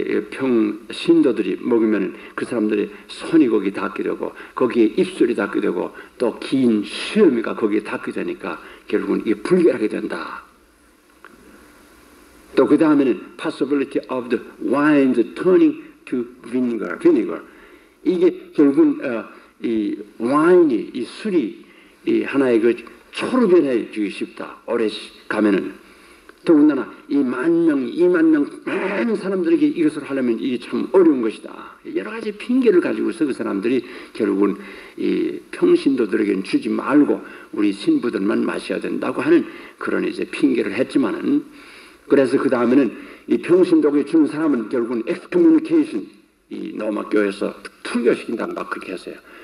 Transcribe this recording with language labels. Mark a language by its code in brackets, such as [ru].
[ko] 평신도들이 먹으면 그 사람들의 손이 거기에 닿게 되고 거기에 입술이 닿게 되고 또 긴 수염이가 거기에 닿게 되니까 결국은 이게 불결하게 된다. 또 그 다음에는 [en] possibility of the wine turning to vinegar. [ko] 이게 결국은 이 와인이, 이 술이 이 하나의 그 초로 변해지기 쉽다. 오래 가면은. 더군다나 이 10,000명, 20,000명 많은 사람들에게 이것을 하려면 이게 참 어려운 것이다. 여러 가지 핑계를 가지고서 그 사람들이 결국은 이 평신도들에게는 주지 말고 우리 신부들만 마셔야 된다고 하는 그런 이제 핑계를 했지만은, 그래서 그 다음에는 이 평신도에게 주는 사람은 결국은 excommunication, 이 로마 교회에서 투교시킨다 막 그렇게 했어요.